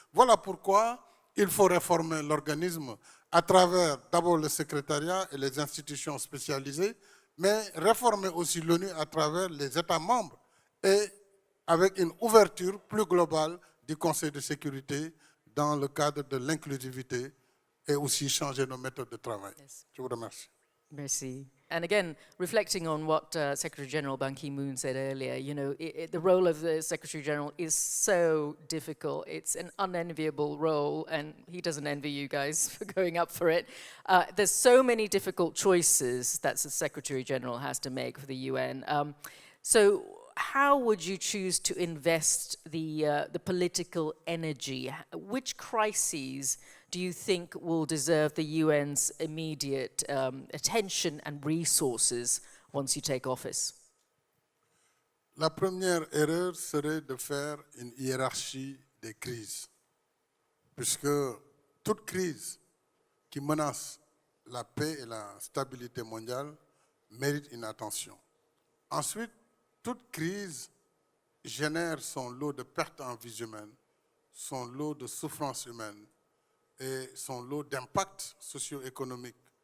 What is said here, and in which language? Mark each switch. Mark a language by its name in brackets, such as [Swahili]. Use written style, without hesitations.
[French] Voilà pourquoi il faut réformer l'organisme à travers d'abord le secrétariat et les institutions spécialisées, mais réformer aussi l'ONU à travers les États membres et avec une ouverture plus globale du Conseil de sécurité dans le cadre de l'inclusivité et aussi changer nos méthodes de travail. [English] Yes. [French] Je vous remercie. Merci. [English] And again, reflecting on what Secretary General Ban Ki-moon said earlier, you know, the role of the Secretary General is so difficult. It's an unenviable role, and he doesn't envy you guys for going up for it. There's so many difficult choices that the Secretary General has to make for the UN. So how would you choose to invest the political energy? Which crises do you think will deserve the UN's immediate attention and resources once you take office? [French] La première erreur serait de faire une hiérarchie des crises, puisque toute crise qui menace la paix et la stabilité mondiale mérite une attention. Ensuite, toute crise génère son lot de pertes en vie humaine, son lot de souffrances humaines et son lot d'impacts socio-économiques.